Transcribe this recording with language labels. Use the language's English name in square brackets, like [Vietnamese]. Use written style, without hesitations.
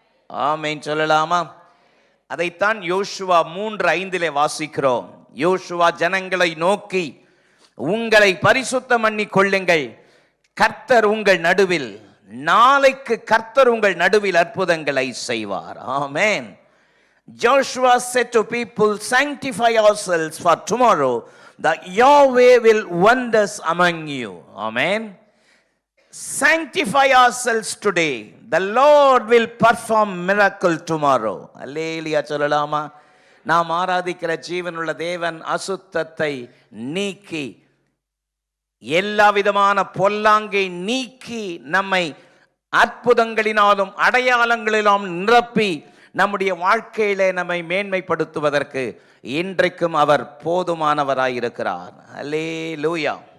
[Tamil] ஆமென் சொல்லலாமா? அதைத்தான் யோசுவா 3:5 வாசிக்கிறோம். யோசுவா ஜனங்களை நோக்கி, உங்களை பரிசுத்தம் பண்ணி கொள்ளுங்கள், கர்த்தர் உங்கள் நடுவில், நாளைக்கு கர்த்தர் உங்கள் நடுவில் அற்புதங்களை செய்வார். ஆமென். [English] Joshua said to people, sanctify yourselves for tomorrow, that Yahweh will wonders among you. Amen. Sanctify ourselves today, the Lord will perform miracle tomorrow. [Tamil] அல்லேலூயா சொல்லலாமா? நாம் ஆராதிக்கிற ஜீவனுள்ள தேவன் அசுத்தத்தை நீக்கி, எல்லா விதமான பொல்லாங்கை நீக்கி, நம்மை அற்புதங்களினாலும் அடையாளங்களிலும் நிரப்பி நம்முடைய வாழ்க்கையிலே நம்மை மேன்மைப்படுத்துவதற்கு இன்றைக்கும் அவர் போதுமானவராயிருக்கிறார். அல்லேலூயா.